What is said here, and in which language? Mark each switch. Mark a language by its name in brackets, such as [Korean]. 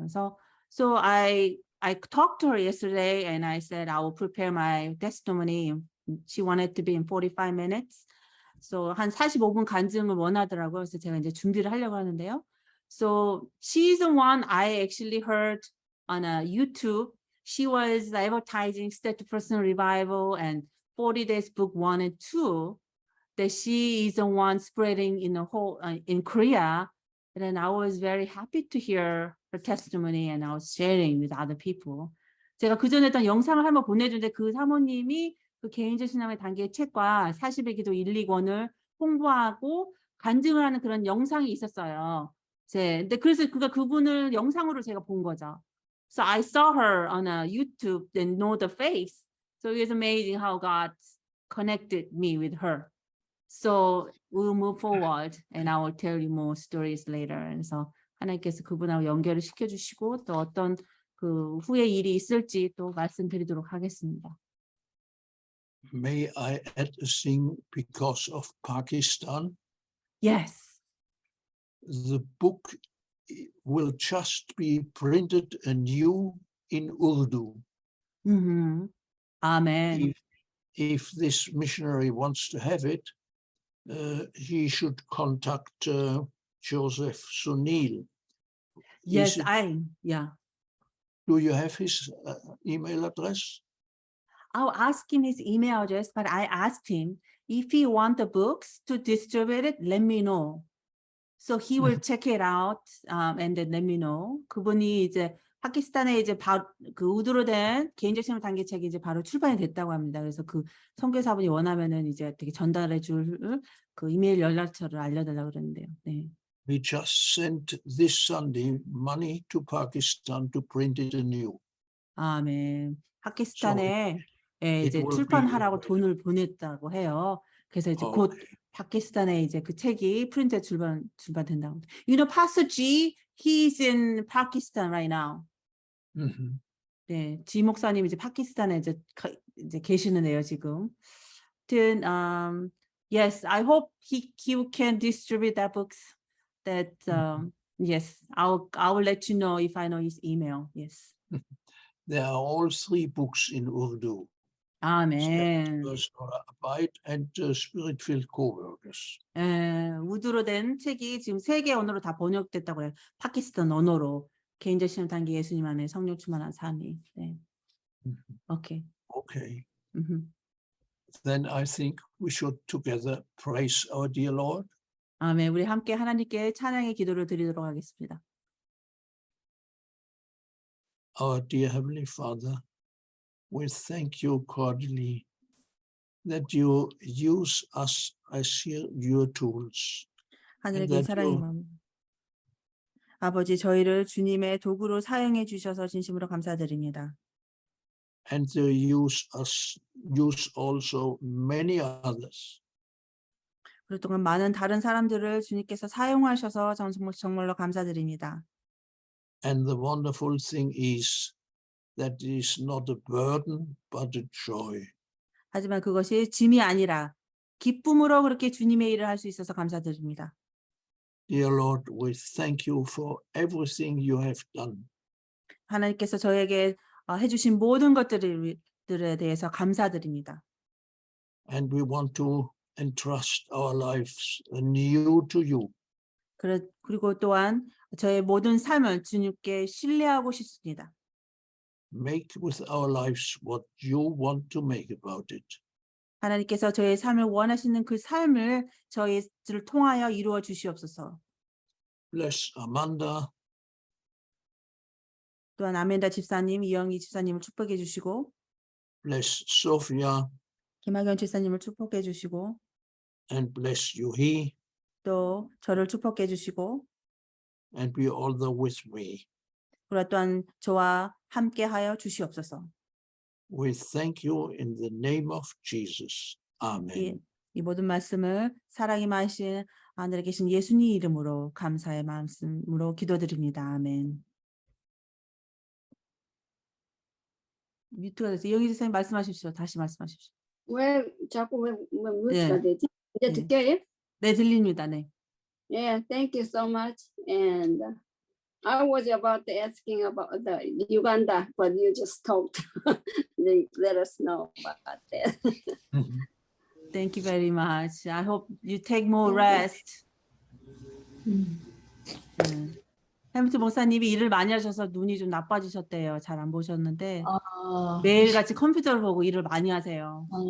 [Korean] 그래서 [English] so I talked to her yesterday, and I said I will prepare my testimony. She wanted to be in 45 minutes. So [Korean] 한 45분 간증을 원하더라고요. 그래서 제가 이제 준비를 하려고 하는데요. [English] So she's the one I actually heard on a YouTube. She was advertising Steady Person Revival and 40 Days Book 1 and 2. That she is the one spreading in the whole in Korea. And then I was very happy to hear her testimony, and I was sharing with other people. [Korean] 제가 그전에 했던 영상을 한번 보내준데 그 사모님이 그 개인적 신앙의 단계의 책과 40의 기도 1, 2권을 홍보하고 간증을 하는 그런 영상이 있었어요. 근데 그래서 그분을 영상으로 제가 본 거죠. [English] So I saw her on a YouTube and know the face. So it was amazing how God connected me with her. So we'll move forward, and I will tell you more stories later. [Korean] 그래서 하나님께서 그분하고 연결을 시켜주시고 또 어떤 그 후에 일이 있을지 또 말씀드리도록 하겠습니다. [English] May I add a thing because of Pakistan? Yes. The book will just be printed anew in Urdu. [Korean] 아멘. [English] If this missionary wants to have it, he should contact Joseph Sunil. Yes, it- yeah. Do you have his email address? I'll ask him his email address, but I asked him if he want the books to distribute it, let me know. So he will check it out and then let me know. [Korean] 그분이 이제 파키스탄에 이제 그 우드로 된 개인적 신앙 단계책이 이제 바로 출판이 됐다고 합니다. 그래서 그 선교사분이 원하면은 이제 되게 전달해 줄 그 이메일 연락처를 알려달라고 그랬는데요. 네. [English] We just sent this Sunday money to Pakistan to print it anew. [Korean] 아멘. 파키스탄에 예, 이제 [English] will be [Korean] 출판하라고 [English] available. [Korean] 돈을 보냈다고 해요. 그래서 이제 곧 [English] Okay. [Korean] 파키스탄에 이제 그 책이 프린트에 출판된다고. [English] You know, Pastor G, he's in Pakistan right now. Mhm. [Korean] 네, 지 목사님 이제 파키스탄에 이제 계시는데요 지금. 하여튼, [English] yes, I hope he can distribute that books. That yes, I will let you know if I know his email. Yes. There are all 3 books in Urdu. [Korean] 아멘. [English] Abide and Spirit-filled Co-workers. [Korean] 우드로 된 책이 지금 3개 언어로 다 번역됐다고 해요. 파키스탄 언어로 개인적 신앙 단계 예수님 안에 성령 충만한 삶이. 네. 오케이. [English] Okay. Then I think we should together praise our dear Lord. [Korean] 아멘. 우리 함께 하나님께 찬양의 기도를 드리도록 하겠습니다. [English] Our dear Heavenly Father, we thank you cordially that you use us as your tools. [Korean] 하늘에 [English] And [Korean] 계신 [English] that [Korean] 사랑의 [English] you- [Korean] 마음. 아버지, 저희를 주님의 도구로 사용해 주셔서 진심으로 감사드립니다. [English] And use also many others. [Korean] 그동안 많은 다른 사람들을 주님께서 사용하셔서 정말로 감사드립니다. [English] And the wonderful thing is that it is not a burden, but a joy. [Korean] 하지만 그것이 짐이 아니라 기쁨으로 그렇게 주님의 일을 할 수 있어서 감사드립니다. [English] Dear Lord, we thank you for everything you have done. [Korean] 하나님께서 저에게 해주신 모든 것들에 대해서 감사드립니다. [English] And we want to entrust our lives anew to you. [Korean] 그리고 또한 저의 모든 삶을 주님께 신뢰하고 싶습니다. [English] Make with our lives what you want to make about it. [Korean] 하나님께서 저의 삶을 원하시는 그 삶을 저희를 통하여 이루어 주시옵소서. [English] Bless Amanda, [Korean] 또한 아멘다 집사님, 이영희 집사님을 축복해 주시고 [English] bless Sophia, [Korean] 김학연 집사님을 축복해 주시고 [English] and bless Yuhi, [Korean] 또 저를 축복해 주시고 [English] and be all there with me. [Korean] 그리고 또한 저와 함께하여 주시옵소서. [English] We thank you in the name of Jesus. Amen. [Korean] 이 모든 말씀을 사랑이 많으신 하늘에 계신 예수님 이름으로 감사의 말씀으로 기도드립니다. 아멘. 뮤트가 됐어요. 이영희 집사님 말씀하십시오. 다시 말씀하십시오. 왜 자꾸 왜 뮤트가 네. 되지? 이제 네. 듣게요? 네, 들립니다. 네. [English] Yeah, thank you so much. And I was about to asking about the Uganda, but you just talked. Let us know about that. Thank you very much. I hope you take more rest. [Korean] 햄트 목사님이 일을 많이 하셔서 눈이 좀 나빠지셨대요. 잘 안 보셨는데 매일같이 컴퓨터를 보고 일을 많이 하세요.